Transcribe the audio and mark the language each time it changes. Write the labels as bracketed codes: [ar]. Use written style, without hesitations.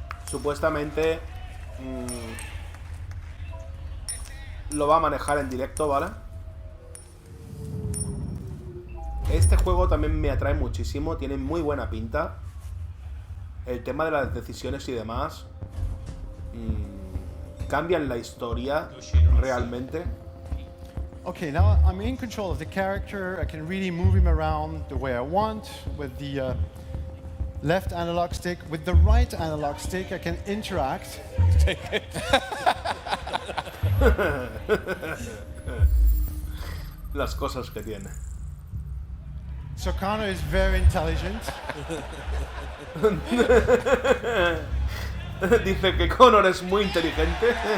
[es] Supuestamente lo va a manejar en directo, ¿vale? Este juego también me atrae muchísimo, tiene muy buena pinta. El tema de las decisiones y demás cambian la historia realmente. [en] Okay, now I'm in control of the character. I can really move him around the way I want with the left analog stick. With the right analog stick, I can interact. [es] Las cosas que tiene. [en] So Connor is very intelligent. [es] Dice que Connor es muy inteligente.